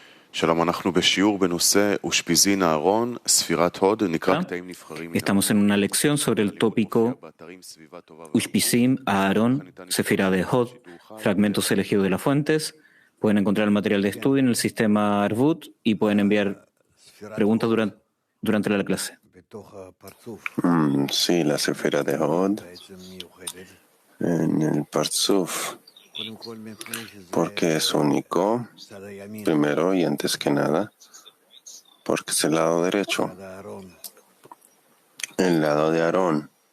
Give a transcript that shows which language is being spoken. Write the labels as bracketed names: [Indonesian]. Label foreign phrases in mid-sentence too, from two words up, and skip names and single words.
[Hebrew] שלום, אנחנו בשיעור בנושא אושפיזין אהרון, ספירת הוד, נקרא קטעים נבחרים. [Spanish] Estamos en una lección sobre el tópico Ushpizim, Aarón, Sefirá de Hod, fragmentos elegidos de las fuentes. Pueden encontrar el material de estudio en el sistema Arvut y pueden enviar preguntas durante la clase. Sí, la Sefirá de Hod en el Parzuf, porque es único, primero y antes que nada, porque es el lado derecho, el lado de Aarón.